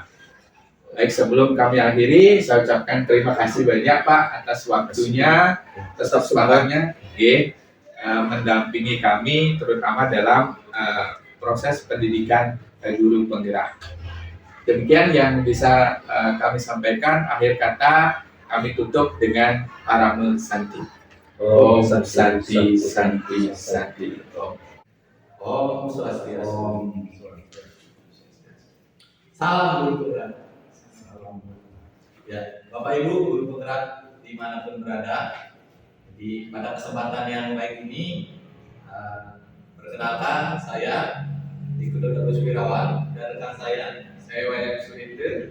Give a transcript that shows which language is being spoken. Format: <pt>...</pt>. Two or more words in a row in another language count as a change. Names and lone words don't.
<id>Baik, sebelum kami akhiri, saya ucapkan terima kasih banyak Pak atas waktunya, atas semangatnya. mendampingi kami terutama dalam proses pendidikan guru penggerak. Demikian yang bisa kami sampaikan. Akhir kata kami tutup dengan Parame Santi.</id> <sa>Om Santi Santi Santi Om. Om Swastiastu.</sa> <id>Om Salam guru penggerak. Ya, Bapak Ibu guru penggerak dimanapun berada, jadi pada kesempatan yang baik ini, perkenalkan saya Dikutu Terus Wirawan dan rekan saya Wayan Suhinde.</id>